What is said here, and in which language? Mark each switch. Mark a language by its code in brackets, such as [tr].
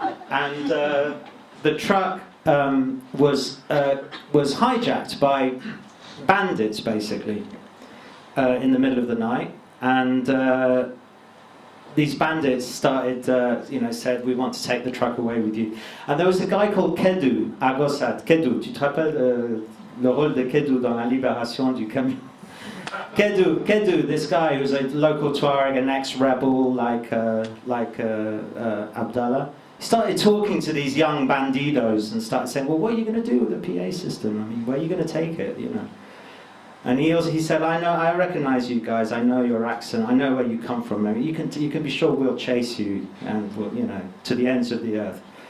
[en] And the truck was hijacked by bandits, basically, in the middle of the night. And these bandits started, said, we want to take the truck away with you. And there was a guy called Kedou, Agosat. [fr] Kedou, tu te rappelles le rôle de Kedou dans la libération du camion? [en] Kedou, this guy who's a local Tuareg, an ex-rebel like Abdallah, he started talking to these young bandidos and started saying, well, what are you going to do with the PA system? I mean, where are you going to take it, you know? And he said, I recognize you guys, I know your accent, I know where you come from. I mean, you can be sure we'll chase you, and we'll, to the ends of the earth.